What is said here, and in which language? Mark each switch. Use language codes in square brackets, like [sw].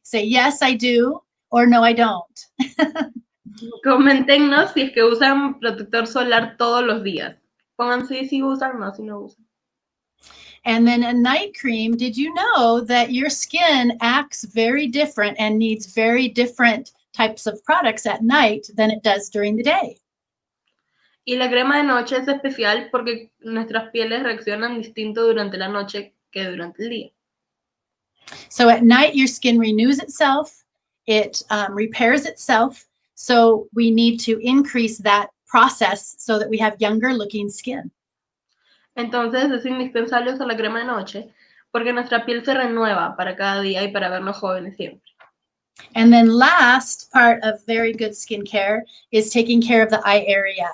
[en] Say, yes, I do, or no, I don't. [es] Coméntenos si es que usan protector solar todos los días. Pongan sí si usan, no si no usan. [en] And then a night cream, did you know that your skin acts very different and needs very different types of products at night than it does during the day? [es] Y la crema de noche es especial porque nuestras pieles reaccionan distinto durante la noche que durante el día. [en] So at night, your skin renews itself, it repairs itself. So we need to increase that process so that we have younger looking skin. [es] Entonces es indispensable usar la crema de noche porque nuestra piel se renueva para cada día y para vernos jóvenes siempre. [en] And then last part of very good skincare is taking care of the eye area.